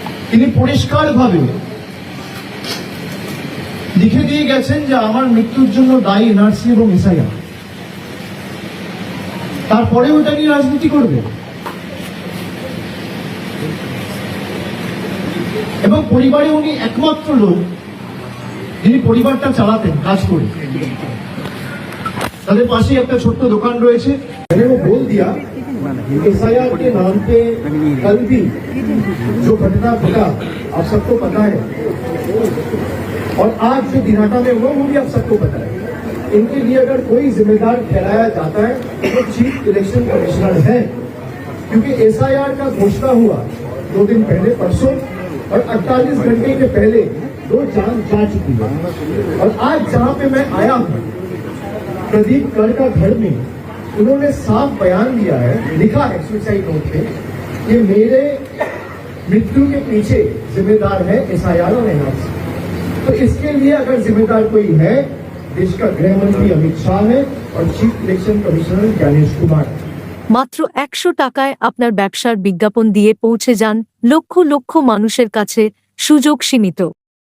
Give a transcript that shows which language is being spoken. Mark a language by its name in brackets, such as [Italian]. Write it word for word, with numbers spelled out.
[Bangla] তিনি পরিষ্কারভাবে লিখে দিয়ে গেছেন যে আমার মৃত্যুর জন্য দায়ী এনআরসি এবং এসআইআর, তারপরে ওটা নিয়ে রাজনীতি করবে। এবং পরিবারে উনি একমাত্র লোক যিনি পরিবারটা চালাতেন কাজ করে, তাদের পাশেই একটা ছোট্ট দোকান রয়েছে। [Hindi] बोल दिया एस आई आर के नाम पे कल भी जो घटना घटा आप सबको पता है, और आज जो दिनाटा में हुआ वो भी आप सबको पता है। इनके लिए अगर कोई जिम्मेदार ठहराया जाता है तो वो चीफ इलेक्शन कमिश्नर है, क्योंकि एस आई आर का घोषणा हुआ दो दिन पहले परसों, और अड़तालीस घंटे के पहले दो जान जा चुकी है। और आज जहां पे मैं आया हूं प्रदीप कर का घर में, उन्होंने साफ बयान दिया है, लिखा है सुसाइड नोट पे कि मेरे मृत्यु के पीछे जिम्मेदार है एसआईआर और एनआरसी। तो इसके लिए अगर जिम्मेदार कोई है, देश का गृहमंत्री अमित शाह है और chief election commissioner Gyanesh Kumar. [Bangla] মাত্র একশো টাকায় আপনার ব্যবসার বিজ্ঞাপন দিয়ে পৌঁছে যান লক্ষ লক্ষ মানুষের কাছে, সুযোগ সীমিত।